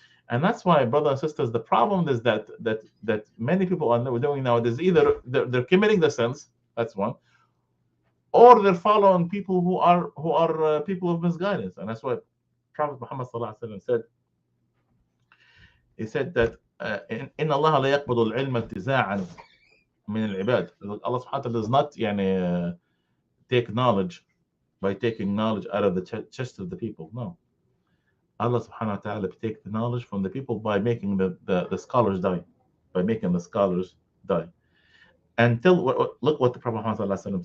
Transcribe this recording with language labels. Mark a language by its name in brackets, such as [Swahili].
[English] And that's why, brothers and sisters, the problem is that many people are doing nowadays, either they're committing the sins, that's one, or they're following people who are people of misguidance. And that's what Prophet Muhammad said. He said that [Arabic] إن الله لا يقبض العلم انتزاعا من العباد. [English] Allah subhanahu wa ta'ala does not take knowledge by taking knowledge out of the chest of the people. No. Allah subhanahu wa ta'ala takes the knowledge from the people by making the scholars die. By making the scholars die. Until, look what the Prophet Muhammad said.